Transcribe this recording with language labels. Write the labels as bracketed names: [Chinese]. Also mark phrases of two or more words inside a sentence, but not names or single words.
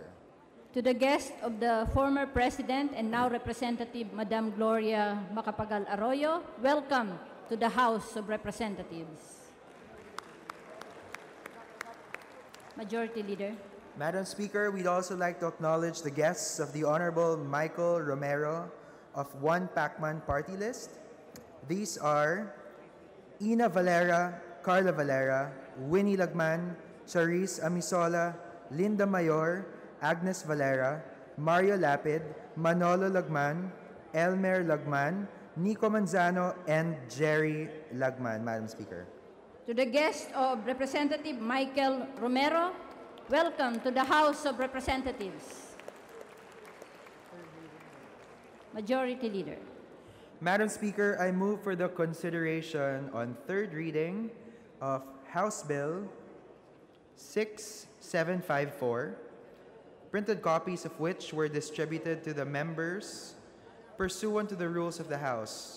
[English] To the guest of the former President and now Representative Madam Gloria Macapagal Arroyo, welcome to the House of Representatives. Majority Leader. Madam Speaker, we'd also like to acknowledge the guests of the Honorable Michael Romero of One Pacman Party List. These are Ina Valera, Carla Valera, Winnie Lagman, Charis Amisola, Linda Mayor, Agnes Valera, Mario Lapid, Manolo Lagman, Elmer Lagman, Nico Manzano, and Jerry Lagman, Madam Speaker. To the guest of Representative Michael Romero, welcome to the House of Representatives. Majority Leader. Madam Speaker, I move for the consideration on third reading of House Bill 6754, printed copies of which were distributed to the members pursuant to the rules of the House.